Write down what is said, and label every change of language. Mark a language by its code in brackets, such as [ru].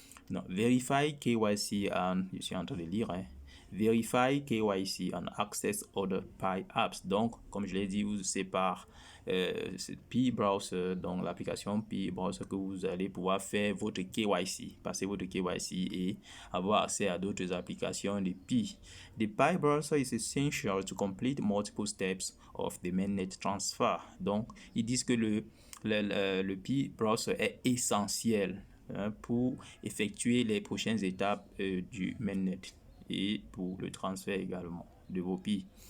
[fr] Donc, [en] verify KYC [fr] je suis en train de lire, [en] verify KYC and access other Pi apps. [fr] Donc, comme je l'ai dit, vous séparez Pi Browser, donc l'application Pi Browser que vous allez pouvoir faire votre KYC, passer votre KYC et avoir accès à d'autres applications de Pi. [en] The Pi Browser is essential to complete multiple steps of the mainnet transfer. [fr] Donc, ils disent que le Pi Browser est essentiel pour effectuer les prochaines étapes du mainnet et pour le transfert également de vos Pi.